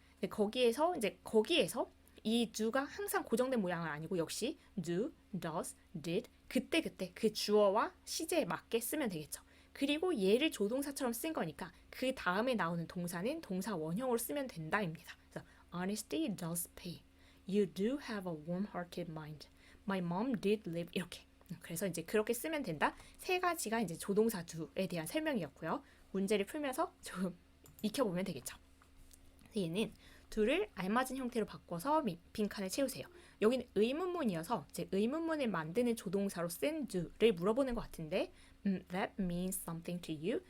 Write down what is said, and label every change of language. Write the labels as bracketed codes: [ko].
[ko] 근데 거기에서 이 do가 항상 고정된 모양은 아니고 역시 do, does, did 그때 그 주어와 시제에 맞게 쓰면 되겠죠. 그리고 얘를 조동사처럼 쓴 거니까 그 다음에 나오는 동사는 동사 원형으로 쓰면 된다입니다. 그래서 [en] honesty does pay. You do have a warm-hearted mind. My mom did live [ko] 이렇게. 그래서 이제 그렇게 쓰면 된다. 세 가지가 이제 조동사 do에 대한 설명이었고요. 문제를 풀면서 조금 익혀보면 되겠죠. 얘는 do를 알맞은 형태로 바꿔서 빈칸을 채우세요. 여기는 의문문이어서 이제 의문문을 만드는 조동사로 쓴 do를 물어보는 것 같은데, [en] that means something to you.